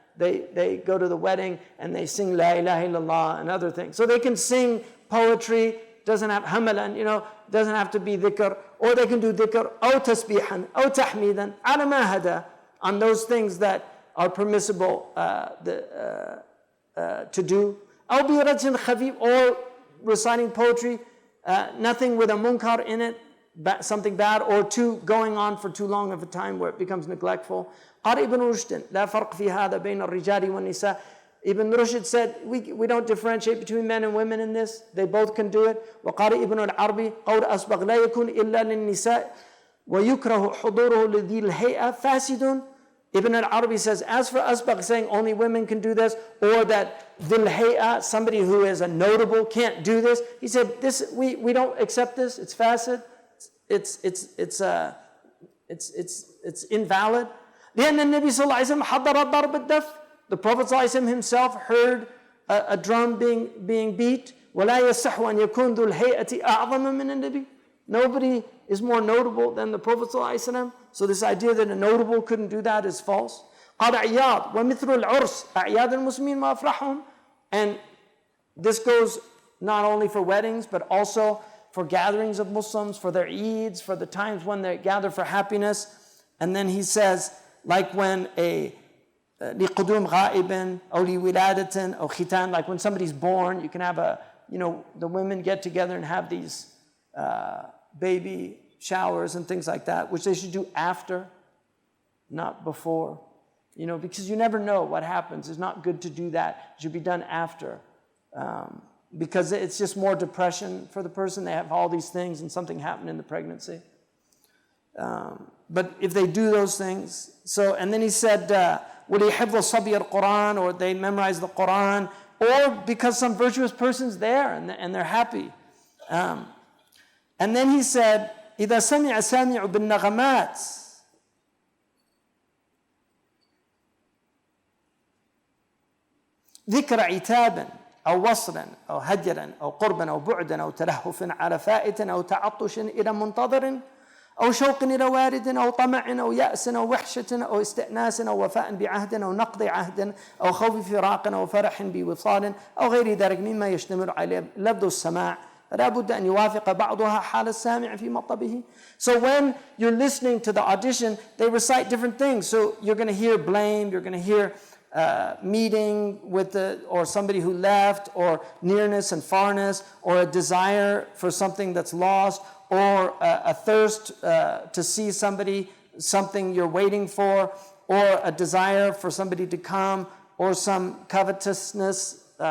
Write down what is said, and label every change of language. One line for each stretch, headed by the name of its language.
English: They go to the wedding and they sing La ilaha illallah and other things. So they can sing poetry, doesn't have hamalan, doesn't have to be dhikr, or they can do dhikr,
Arabic: aw tasbihan, aw tahmidan, ala ma hada,
English: on those things that are permissible to do.
Arabic: Aw bi rajin khafif,
English: or reciting poetry, nothing with a munkar in it, something bad, or going on for too long of a time where it becomes neglectful.
Arabic: قال ابن رشد لا فرق في هذا بين الرجال والنساء.
English: Ibn Rushd said, we don't differentiate between men and women in this. They both can do it.
Arabic: وقال ابن العربي قول أسبغ لا يكون إلا للنساء ويكره حضوره لذي الهيئة فاسد.
English: Ibn al-Arabi says, as for Asbagh saying only women can do this, or that dhil hay'a, somebody who is a notable, can't do this, he said, we don't accept this. It's fasid. It's invalid.
Arabic: لأن النبي صلى الله عليه وسلم حضر ضرب الدف.
English: The Prophet
Arabic: صلى الله عليه وسلم
English: himself heard a drum being beat.
Arabic: ولا يصح أن يكون ذو الهيئة أعظم من النبي.
English: Nobody is more notable than the Prophet
Arabic: صلى الله عليه وسلم.
English: So this idea that a notable couldn't do that is false.
Arabic: قال عياض ومثل العرس أعياد المسلمين ما أفرحهم.
English: And this goes not only for weddings, but also for gatherings of Muslims, for their Eids, for the times when they gather for happiness. And then he says, like when
Arabic: لقدوم غائب أو لولادة أو ختان,
English: like when somebody's born, you can have the women get together and have these baby showers and things like that, which they should do after, not before. Because you never know what happens. It's not good to do that. It should be done after. Because it's just more depression for the person. They have all these things and something happened in the pregnancy. But if they do those things, and then he said,
Arabic: وَلِيحِفْظَ الصَّبِيَ الْقُرْآنِ,
English: or they memorize the Quran, or because some virtuous person's there and they're happy.
Arabic: And then he said, إِذَا سَمِعَ سَامِعُ بِالنَّغَمَاتِ ذكر عتابا أو وصلا أو هجرا أو قربا أو بعدا أو تلهف على فائت أو تعطش إلى منتظر أو شوق إلى وارد أو طمع أو يأس أو وحشة أو استئناس أو وفاء بعهد أو نقض عهد أو خوف فراق أو فرح بوصال أو غير ذلك مما يشتمل عليه لفظ السماع فلا بد أن يوافق بعضها حال السامع في مطلبه.
English: So when you're listening to the audition, they recite different things. So you're going to hear blame, you're going to hear meeting with or somebody who left, or nearness and farness, or a desire for something that's lost, or a thirst to see something you're waiting for, or a desire for somebody to come, or some covetousness,